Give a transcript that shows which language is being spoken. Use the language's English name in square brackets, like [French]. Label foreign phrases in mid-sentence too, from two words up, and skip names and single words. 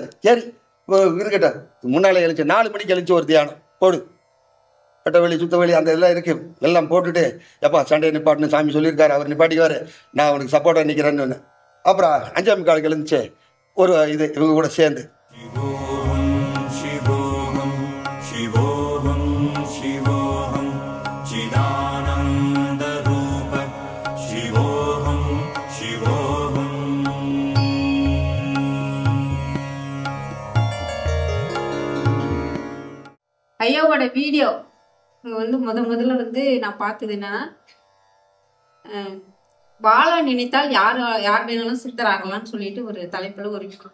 [Tamil] சரி இருக்கட்டும், முன்னாலே எழுச்சி 4 மணிக்கு எழுச்சி ஒரு தியானம் போடு, கட்டவெளி சுத்தவெளி அந்த இதெல்லாம் இருக்கு, எல்லாம் போட்டுட்டு எப்பா சண்டையை நிப்பாட்டுன்னு சாமி சொல்லியிருக்காரு, அவர் நிப்பாட்டிக்குவாரு, நான் அவனுக்கு சப்போர்ட்டாக நிற்கிறேன்னு. அப்புறம் 5 எழுந்துச்சு ஒரு இது இவங்க கூட சேர்ந்து [Sanskrit] शिवोऽहं शिवोऽहं शिवोऽहं चिदानन्दरूप शिवोऽहं शिवोऽहं [Tamil] ஐயாவோட வீடியோ வந்து முதல்ல வந்து நான் பார்த்தது என்னன்னா, வாழ நினைத்தால் யார் வேணாலும் சித்தராகலாம்னு சொல்லிட்டு ஒரு தலைப்புல ஒரு விஷயம்.